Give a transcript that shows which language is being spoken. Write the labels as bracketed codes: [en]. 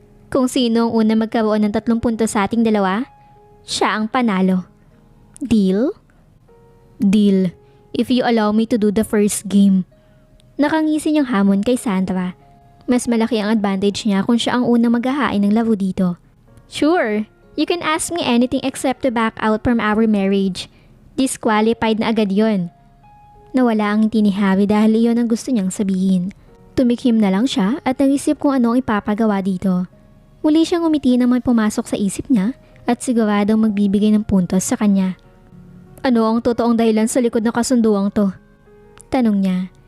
[tl] Kung sino ang una magkaroon ng 3 puntos sa ating dalawa, siya ang panalo. Deal? [en] Deal, if you allow me to do the first game. [tl] Nakangisi niyang hamon kay Sandra. Mas malaki ang advantage niya kung siya ang unang maghahain ng laro dito. [en] Sure, you can ask me anything except to back out from our marriage. [tl] Disqualified na agad yon. Nawala ang ngiti ni Harry dahil iyon ang gusto niyang sabihin. Tumikhim na lang siya at nag-isip kung ano ang ipapagawa dito. Muli siyang umiti nang may pumasok sa isip niya at siguradong magbibigay ng puntos sa kanya. Ano ang totoong dahilan sa likod ng kasunduang to? Tanong niya.